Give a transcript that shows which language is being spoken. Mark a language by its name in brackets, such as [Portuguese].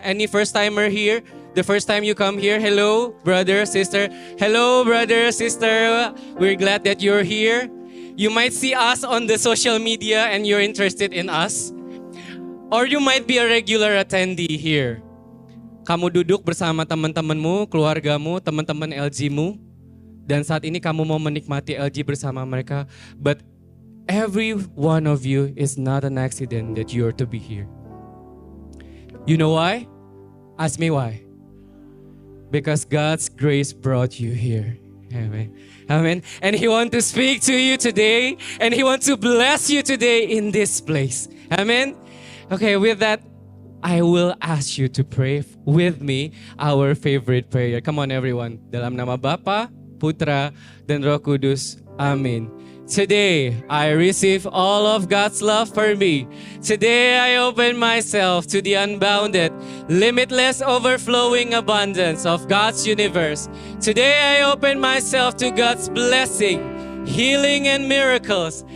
[English] Any first timer here? The first time you come here. Hello, brother, sister. Hello, brother, sister. We're glad that you're here. You might see us on the social media and you're interested in us. Or you might be a regular attendee here. [Indonesian] Kamu duduk bersama teman-temanmu, keluargamu, teman-teman LG-mu. Dan saat ini kamu mau menikmati LG bersama mereka. [English] But every one of you is not an accident that you are to be here. You know why? Ask me why. Because God's grace brought you here. Amen. Amen. And He wants to speak to you today. And He wants to bless you today in this place. Amen. Okay, with that, I will ask you to pray with me our favorite prayer. Come on everyone. [Indonesian] Dalam nama Bapa, Putra, dan Roh Kudus. Amin. [English] Today, I receive all of God's love for me. Today, I open myself to the unbounded, limitless, overflowing abundance of God's universe. Today, I open myself to God's blessing, healing, and miracles.